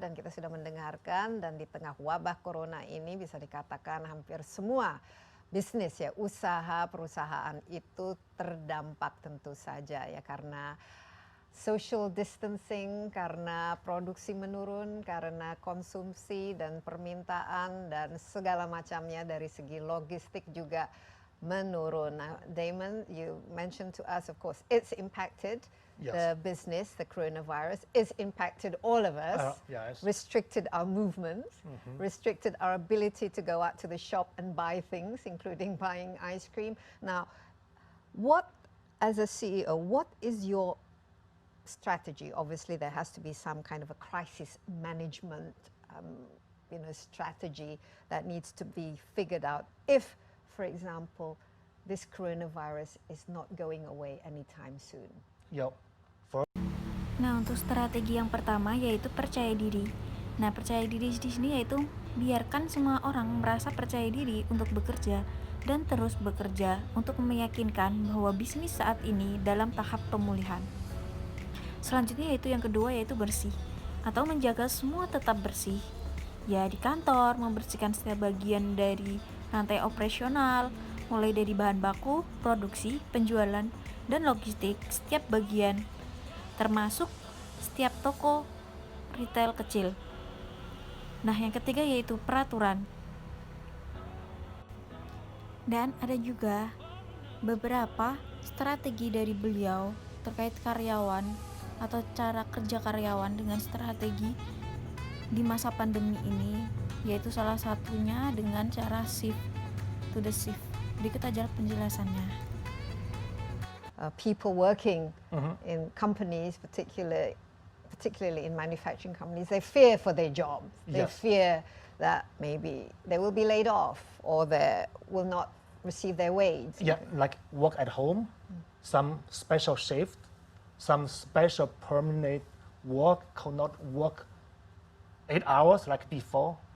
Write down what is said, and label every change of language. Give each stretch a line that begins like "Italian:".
Indonesian: Dan kita sudah mendengarkan, dan di tengah wabah corona ini bisa dikatakan hampir semua bisnis ya, usaha perusahaan itu terdampak tentu saja ya, karena social distancing, karena produksi menurun, karena konsumsi dan permintaan dan segala macamnya dari segi logistik juga menurun.
English: Now, Damon, you mentioned to us, of course, it's impacted the business, the coronavirus. It's impacted all of us, Yes. restricted our movements, restricted our ability to go out to the shop and buy things, including buying ice cream. Now, what, as a CEO, what is your strategy? Obviously, there has to be some kind of a crisis management, strategy that needs to be figured out if, for example, this coronavirus is not going away anytime soon. Yep.
Indonesian: Nah, untuk strategi yang pertama yaitu percaya diri. Nah, percaya diri di sini yaitu biarkan semua orang merasa percaya diri untuk bekerja dan terus bekerja untuk meyakinkan bahwa bisnis saat ini dalam tahap pemulihan. Selanjutnya yaitu yang kedua yaitu bersih atau menjaga semua tetap bersih. Ya, di kantor membersihkan setiap bagian dari rantai operasional, mulai dari bahan baku, produksi, penjualan, dan logistik setiap bagian, termasuk setiap toko retail kecil. Nah, yang ketiga yaitu peraturan. Dan ada juga beberapa strategi dari beliau terkait karyawan atau cara kerja karyawan dengan strategi di masa pandemi ini, yaitu salah satunya dengan cara
English: shift to the shift.
Indonesian: Berikut aja penjelasannya.
English: People working in companies, particularly in manufacturing companies, they fear for their jobs. They Yes. fear that maybe they will be laid off or they will not receive their wage. Yeah, like work at home, some special shift, some special permanent work could not work 8 hours like before.